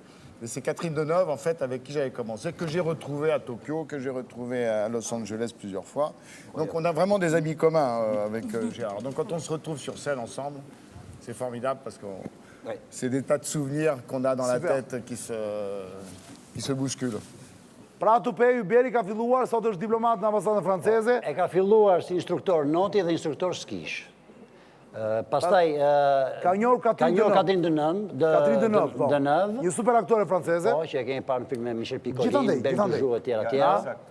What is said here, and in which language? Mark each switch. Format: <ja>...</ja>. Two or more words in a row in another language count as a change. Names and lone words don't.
<fr>Mais c'est Catherine Deneuve, en fait, avec qui j'avais commencé, que j'ai retrouvé à Tokyo, que j'ai retrouvé à Los Angeles plusieurs fois. Donc on a vraiment des amis communs avec Gérard. Donc quand on se retrouve sur scène ensemble, c'est formidable parce que c'est des tas de souvenirs qu'on a dans la tête qui se bousculent.</fr> <sq>Pra Tupej Yberi ka filluar, sot është diplomat në ambasadën franceze. E ka filluar si instruktor noti dhe instruktor skish. Pastaj ka njohur Catherine Deneuve, një super aktore franceze. Po, që e kemi parë në film me Michel Piccoli, Bergujou e tjera.</sq>